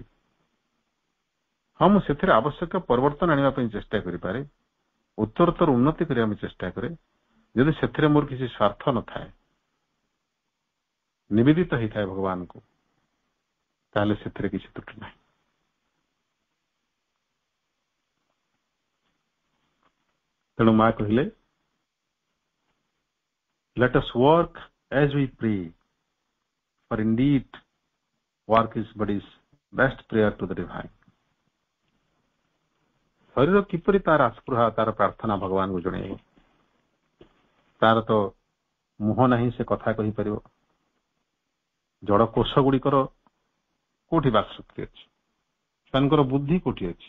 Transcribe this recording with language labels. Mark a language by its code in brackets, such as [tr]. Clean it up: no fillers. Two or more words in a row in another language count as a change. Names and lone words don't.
[or] ହଁ, ମୁଁ ସେଥିରେ ଆବଶ୍ୟକ ପରିବର୍ତ୍ତନ ଆଣିବା ପାଇଁ ଚେଷ୍ଟା କରିପାରେ, ଉତ୍ତରୋତ୍ତର ଉନ୍ନତି କରିବା ପାଇଁ ଚେଷ୍ଟା କରେ। ଯଦି ସେଥିରେ ମୋର କିଛି ସ୍ୱାର୍ଥ ନଥାଏ, ନିବେଦିତ ହେଇଥାଏ ଭଗବାନଙ୍କୁ, ତାହେଲେ ସେଥିରେ କିଛି ତ୍ରୁଟି ନାହିଁ। ତେଣୁ ମା କହିଲେ, [en] let us work as we pray, for indeed work is body's best prayer to the divine। [or] ଶରୀର କିପରି ତାର ଆସ୍ପୃହା, ତାର ପ୍ରାର୍ଥନା ଭଗବାନଙ୍କୁ ଜଣେଇବ? ତାର ତ ମୁହଁ ନାହିଁ, ସେ କଥା କହିପାରିବ। ଜଡ କୋଷ ଗୁଡିକର କୋଉଠି ବାକ୍ଶକ୍ତି ଅଛି? ସେମାନଙ୍କର ବୁଦ୍ଧି କୋଉଠି ଅଛି?